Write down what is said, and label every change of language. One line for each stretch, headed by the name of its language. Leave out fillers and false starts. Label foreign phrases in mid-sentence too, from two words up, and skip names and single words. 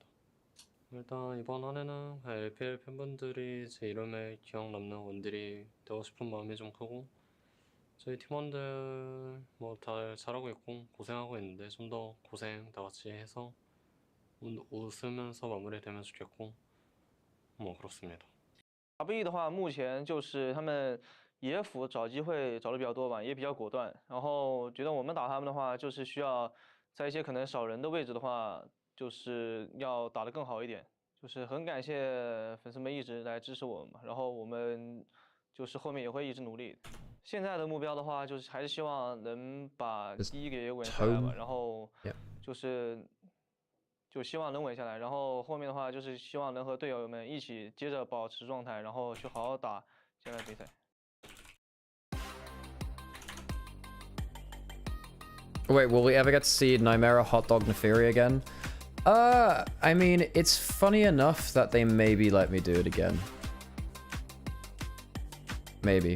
Korean: 일단 이번 한 해는 LPL 팬분들이 제 이름에 기억 남는 원딜이 되고 싶은 마음이 좀 크고, 저희 팀원들 뭐 다 잘하고 있고 고생하고 있는데 좀 더 고생 다 같이 해서 웃으면서 마무리되면 좋겠고, 뭐 그렇습니다.
Chinese: WBG 的话，目前就是他们野辅找机会找的比较多吧，也比较果断。然后觉得我们打他们的话，就是需要在一些可能少人的位置的话，就是要打得更好一点。就是很感谢粉丝们一直来支持我们嘛，然后我们就是后面也会一直努力。现在的目标的话，就是还是希望能把第一给稳下来吧，然后就希望能稳下来，然后后面的话就是希望能和队友们一起接着保持状态，然后去好好打接下来比赛。
English: Wait, will we ever get to see Nymaera Hot Dog Neferi again? I mean, it's funny enough that they maybe let me do it again. Maybe.